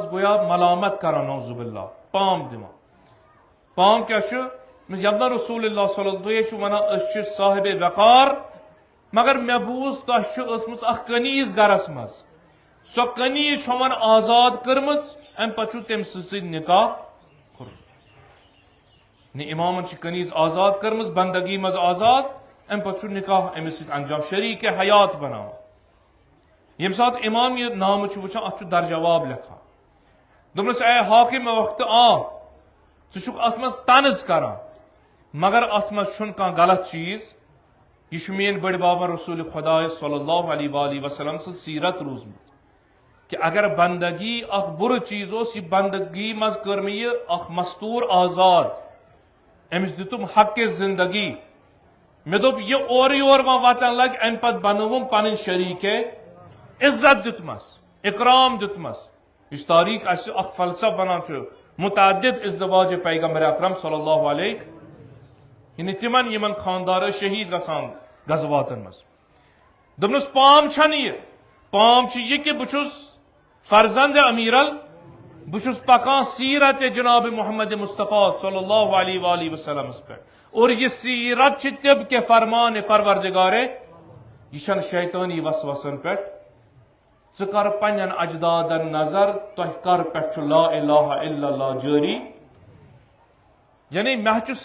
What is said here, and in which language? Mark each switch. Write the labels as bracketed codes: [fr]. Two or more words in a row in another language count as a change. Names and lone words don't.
[ks] گویا ملامت کران [ar] نعوذ باللہ [ks] پام دِوان پام کیٛاہ چھُ یبنا [ar] رسول اللہ صلی اللہ [ks] تُہۍ چھِو ونان أسۍ چھِ صاحبِ وقار مگر مےٚ بوٗز تۄہہِ چھِ ٲسمٕژ اکھ کنیٖز گرس منٛز سۄ کنیٖز چھِ وۄنۍ آزاد کٔرمٕژ امہِ پتہٕ چھُ تٔمۍ سٕنٛدۍ سۭتۍ نکاح کوٚرمُت امامن چھِ کنیٖز آزاد کٔرمٕژ بندگی منٛز آزاد امہِ پتہٕ چھُ نکاح أمِس سۭتۍ انجام شریٖک حیات بناوان ییٚمہِ ساتہٕ امام یہِ نامہٕ چھُ وٕچھان اتھ چھُ درجواب لیکھان دوٚپنس اے حاکِم وقتہٕ ژٕ چھُکھ اتھ منٛز طنز کران مگر اتھ منٛز چھُنہٕ کانٛہہ غلط چیٖز یہ میٲنۍ بٔڑۍ بابا رسول خدا [ar] صلی اللہ علیہ وآلہ وسلم [ks] سٕنٛز سیرت روٗزمٕژ کہ اگر بندگی اکھ بُرٕ چیٖز اوس یہ بندگی منٛز کٔر مےٚ یہِ اکھ مستوٗر آزاد أمِس دِتُم حقہِ زندگی مےٚ دوٚپ یہِ اورٕ یور وۄنۍ وتن لگہِ امہِ پتہٕ بنٲوٕم پنٕنۍ شریٖکے عزت دِیُتمس اکرام دِیُتمس یُس تاریٖخ اسہِ اکھ فلسف ونان چھُ متعدد ازدواج پیغمبر اکرم [ar] صلی اللہ علیہ [ks] یعنی تِمن یِمن خاندار ٲسۍ شہیٖد گژھان غزواتن منٛز دوٚپنس پام چھنہٕ یہِ پام چھُ یہِ کہِ بہٕ چھُس فرزند امیرل بہٕ چھُس پکان سیرت جناب محمد مصطفیٰ [ar] صلی اللہ علیہ وآلہ وسلمس [ks] پٮ۪ٹھ اور یہ سیرت چھِ طب کے فرمان پروردگارے یہ چھنہٕ شیطٲنی وسوسن پٮ۪ٹھ ژٕ کر پننٮ۪ن اجدادن نظر تۄہہِ کر پٮ۪ٹھ چھُ [ar] لا الہ الا اللہ [ks] جٲری یعنی مےٚ چھُ